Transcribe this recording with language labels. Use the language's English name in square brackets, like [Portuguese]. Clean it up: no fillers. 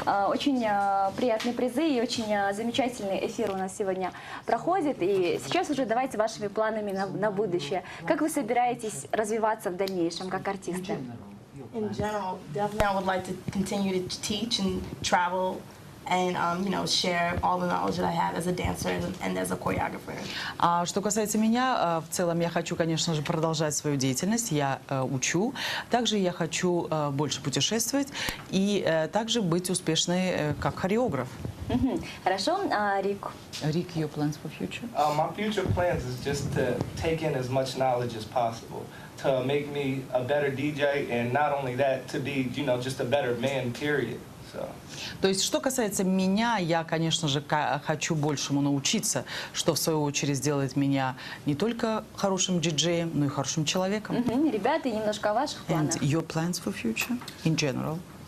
[Russian] Очень приятные призы и очень замечательный эфир у нас сегодня проходит. И сейчас уже давайте вашими планами на будущее. Как вы собираетесь развиваться в дальнейшем как артисты? [English] In general, definitely I would like to continue to teach and travel and you know, share all the knowledge that I have as a dancer and as a choreographer. [Russian] А что касается меня, в целом я хочу, конечно же, продолжать свою деятельность. Я учу. Также я хочу больше путешествовать и также быть успешной как хореограф. Хорошо, Рик. [English] Rick, your plans for future? My future plans is just to take in as much knowledge as possible, to make me a better DJ, and not only that, to be, you know, just a better man, period. So. [Russian] То есть, что касается меня, я, конечно же, хочу большему научиться, что, в свою очередь, сделает меня не только хорошим диджеем, но и хорошим человеком. Ребята, немножко о ваших планах. [English] And your plans for future, in general?